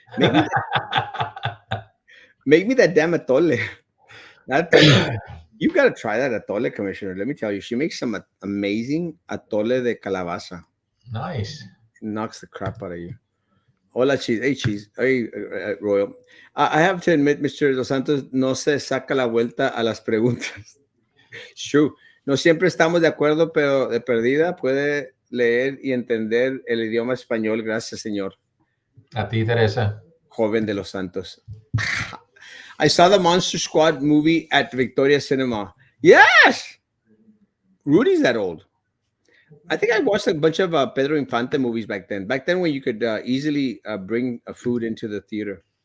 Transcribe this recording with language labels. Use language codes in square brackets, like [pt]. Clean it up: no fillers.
[en] Make me make me that damn atole. That you got to try that atole, Commissioner. Let me tell you, she makes some amazing atole de calabaza. Nice. knocks the crap out of you. Hola, cheese. Hey, cheese. Hey, Royal. I have to admit, Mr. [es] Dos Santos no se saca la vuelta a las preguntas. [en] It's true. [es] No siempre estamos de acuerdo, pero de perdida puede leer y entender el idioma español. Gracias, señor. A ti, Teresa. Joven de los Santos. [en] I saw the Monster Squad movie at Victoria Cinema. Yes! Rudy's that old. I think I watched a bunch of Pedro Infante movies back then. Back then, when you could easily bring a food into the theater.